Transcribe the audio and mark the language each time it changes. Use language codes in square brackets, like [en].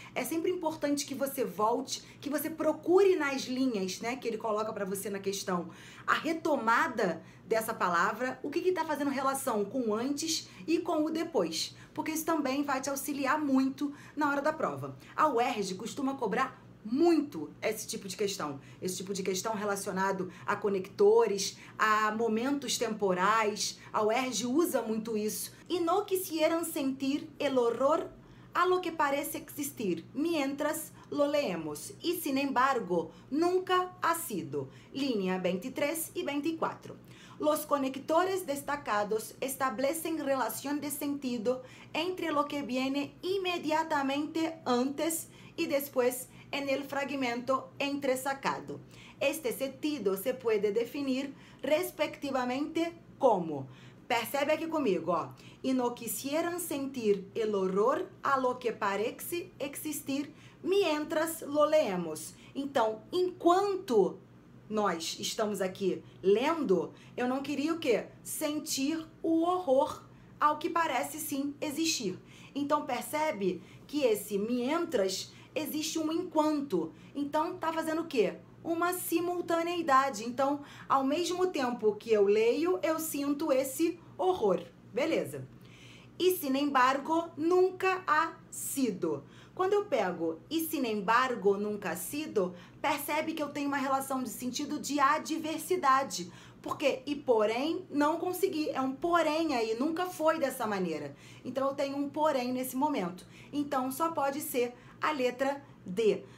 [pt] É sempre importante que você volte, que você procure nas linhas, né, que ele coloca para você na questão, a retomada dessa palavra, o que está fazendo relação com o antes e com o depois, porque isso também vai te auxiliar muito na hora da prova. A UERJ costuma cobrar muito esse tipo de questão relacionado a conectores, a momentos temporais. A UERJ usa muito isso. [es] E no quisieran sentir el horror a lo que parece existir, mientras lo leemos. Y sin embargo, nunca ha sido. Línea 23 y 24. Los conectores destacados establecen relación de sentido entre lo que viene inmediatamente antes y después en el fragmento entresacado. Este sentido se puede definir respectivamente como, [pt] percebe aqui comigo, ó, [es] y no quisieran sentir el horror a lo que parece existir mientras lo leemos. [pt] Então, enquanto nós estamos aqui lendo, eu não queria o quê? Sentir o horror ao que parece sim existir. Então, percebe que esse mientras existe um enquanto. Então, tá fazendo o quê? Uma simultaneidade. Então, ao mesmo tempo que eu leio, eu sinto esse horror. Beleza. [es] E, sin embargo, nunca ha sido. [pt] Quando eu pego [es] e, sin embargo, nunca ha sido, [pt] percebe que eu tenho uma relação de sentido de adversidade. Porque, e porém, não consegui. É um porém aí, nunca foi dessa maneira. Então, eu tenho um porém nesse momento. Então, só pode ser a letra D.